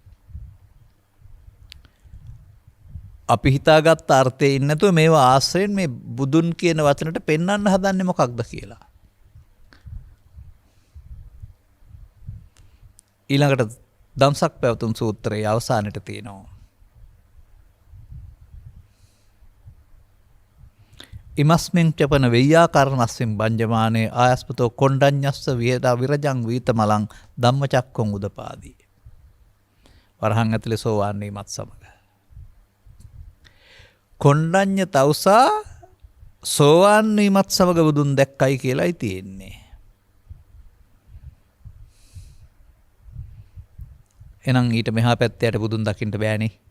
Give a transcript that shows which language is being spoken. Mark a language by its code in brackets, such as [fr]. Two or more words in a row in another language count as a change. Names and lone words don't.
[si] අපි හිතාගත් අර්ථයේ ඉන්නේ නැතුව මේවා ආශ්‍රයෙන් මේ බුදුන් කියන වචනට පෙන්වන්න හදන්නේ මොකක්ද කියලා. ඊළඟට දම්සක් පැවතුම් සූත්‍රයේ අවසානයේ තියෙනවා. [pi] ඉමස්මින් චපන වෙය්‍යාකරණස්සින් බංජමානේ ආයස්පතෝ කොණ්ඩඤ්ඤස්ස විහෙදා විරජං වීතමලං ධම්මචක්කං උදපාදී. [si] වරහන් ඇතුලේ සෝවාන් වීමත් සමග කොණ්ඩඤ්ඤ තවුසා සෝවාන් වීමත් සමග බුදුන් දැක්කයි කියලායි තියෙන්නේ. එහෙනම් ඊට මෙහා පැත්තට බුදුන් දකින්න බෑනේ.